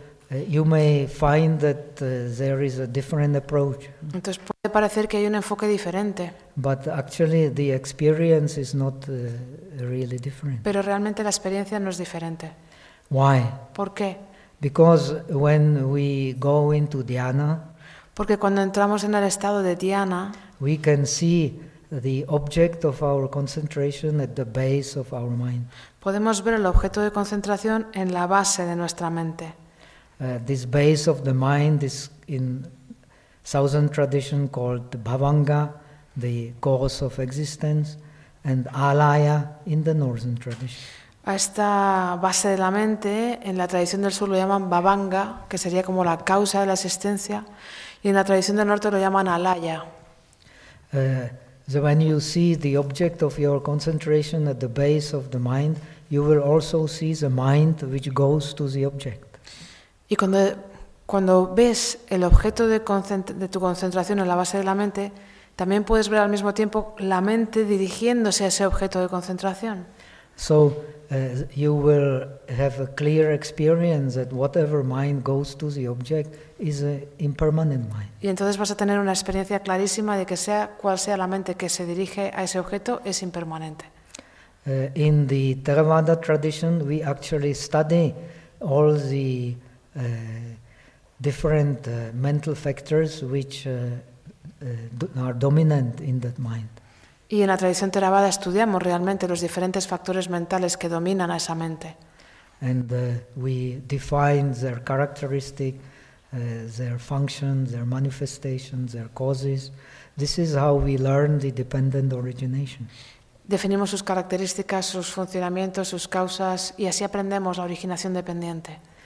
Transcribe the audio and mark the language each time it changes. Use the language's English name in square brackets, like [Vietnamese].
[English] You may find that there is a different approach. [Spanish] Entonces puede parecer que hay un enfoque diferente. [English] But actually the experience is not really different. [Spanish] Pero realmente la experiencia no es diferente. [English] Why? [Spanish] ¿Por qué? [English] Because when we go into dhyana, [Spanish] porque cuando entramos en el estado de dhyana, [English] we can see the object of our concentration at the base of our mind. [Spanish] Podemos ver el objeto de concentración en la base de nuestra mente. [English] This base of the mind is in southern tradition called Bhavanga, the cause of existence, and Alaya in the northern tradition. [Spanish] A esta base de la mente, en la tradición del sur lo llaman Bhavanga, que sería como la causa de la existencia, y en la tradición del norte lo llaman Alaya. [English] So when you see the object of your concentration at the base of the mind, you will also see the mind which goes to the object. [Spanish] Y cuando ves el objeto de tu concentración en la base de la mente, también puedes ver al mismo tiempo la mente dirigiéndose a ese objeto de concentración. [English] So you will have a clear experience that whatever mind goes to the object is an impermanent mind. [Spanish] Y entonces vas a tener una experiencia clarísima de que sea cual sea la mente que se dirige a ese objeto es impermanente. [English] In the Theravada tradition, we actually study all the different mental factors which are dominant in that mind. [Spanish] Y en la tradición Theravada estudiamos realmente los diferentes factores mentales que dominan a esa mente. [English] And we define their characteristic their functions, their manifestations, their causes. This is how we learn the dependent origination. [Spanish] Definimos sus características, sus funcionamientos, sus causas, y así aprendemos la originación dependiente.